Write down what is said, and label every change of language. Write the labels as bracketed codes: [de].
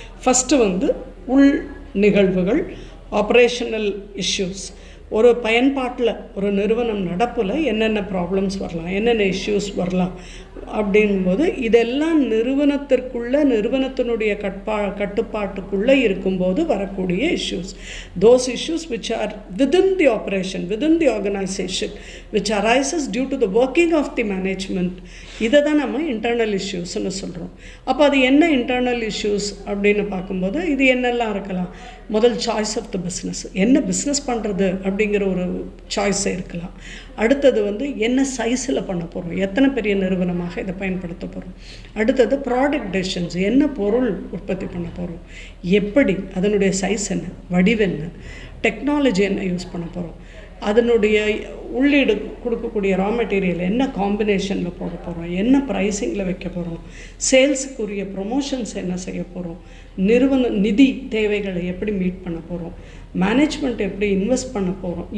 [ta] First வந்து உள் நிகழ்வுகள், ஆப்ரேஷனல் இஷ்யூஸ். ஒரு பயன்பாட்டில் ஒரு நிறுவனம் நடப்பில் என்னென்ன ப்ராப்ளம்ஸ் வரலாம், என்னென்ன இஷ்யூஸ் வரலாம் அப்படிங்கும்போது இதெல்லாம் நிறுவனத்தினுடைய கட்டுப்பாட்டுக்குள்ளே இருக்கும்போது வரக்கூடிய issues. [en] those issues which are within the operation, within the organization, which arises due to the working of the management, [ta] இதை தான் நம்ம இன்டர்னல் இஷ்யூஸ்ன்னு சொல்கிறோம். அப்போ அது என்ன இன்டர்னல் இஷ்யூஸ் அப்படின்னு பார்க்கும்போது இது என்னெல்லாம் இருக்கலாம். முதல் [en] choice of the business, [ta] என்ன பிஸ்னஸ் பண்ணுறது அப்படிங்கிற ஒரு சாய்ஸே இருக்கலாம். அடுத்தது வந்து என்ன சைஸில் பண்ண போகிறோம், எத்தனை பெரிய நிறுவனமாக இதை பயன்படுத்த போகிறோம். அடுத்தது ப்ராடக்ட் டெசிஷன்ஸ், என்ன பொருள் உற்பத்தி பண்ண போகிறோம், எப்படி, அதனுடைய சைஸ் என்ன, வடிவென்ன, டெக்னாலஜி என்ன யூஸ் பண்ண போகிறோம், அதனுடைய உள்ளீடு கொடுக்கக்கூடிய ரா மெட்டீரியல் என்ன காம்பினேஷனில் போட போகிறோம், என்ன ப்ரைஸிங்கில் வைக்க போகிறோம், சேல்ஸுக்குரிய ப்ரொமோஷன்ஸ் என்ன செய்ய போகிறோம், நிறுவன நிதி தேவைகளை எப்படி மீட் பண்ண போகிறோம், மேனேஜ்மெண்ட் எப்படி இன்வெஸ்ட் பண்ண போகிறோம்.